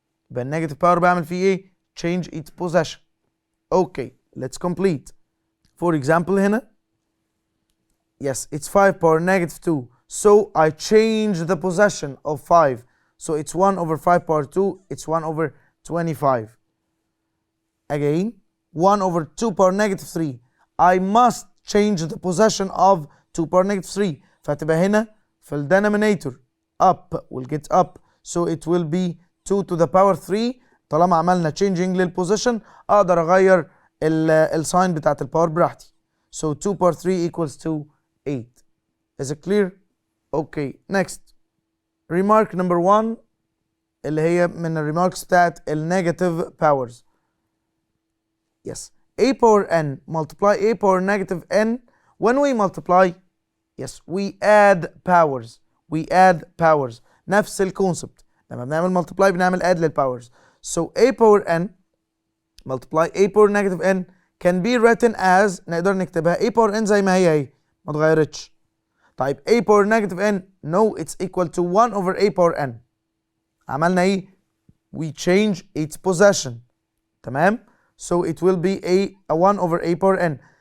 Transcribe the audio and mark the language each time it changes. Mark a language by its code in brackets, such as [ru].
[ar] يبقى النيجاتيف باور بعمل فيه ايه؟ [en] change its possession. Okay, let's complete. For example هنا yes it's 5 power negative 2, so I change the possession of 5, so it's 1 over 5 power 2, it's 1 over 25. Again 1 over 2 power negative 3, I must change the possession of 2 power negative 3، [ar] فهتبقى هنا في ال [en] denominator up will get up, so it will be 2 to the power 3. [ar] طالما عملنا changing للposition اقدر اغير الساين بتاعت الباور براحتي. [en] So 2 power 3 equals to 8. Is it clear? Okay, next. Remark number 1 [ar] اللي هي من الريماركس بتاعت النيجاتيف powers. [en] Yes. A power n multiply a power negative n. When we multiply, yes, we add powers. We add powers. [ar] نفس الكونسبت. لما بنعمل multiply بنعمل add للpowers. [en] So a power n multiply a power negative n can be written as، [ar] نقدر نكتبها [en] a power n [ar] زي ما هي ما اتغيرتش. [en] طيب a power negative n no it's equal to 1 over a power n. [ar] عملنا ايه؟ [en] we change its possession. [ar] تمام؟ [en] So it will be a 1 over a power n.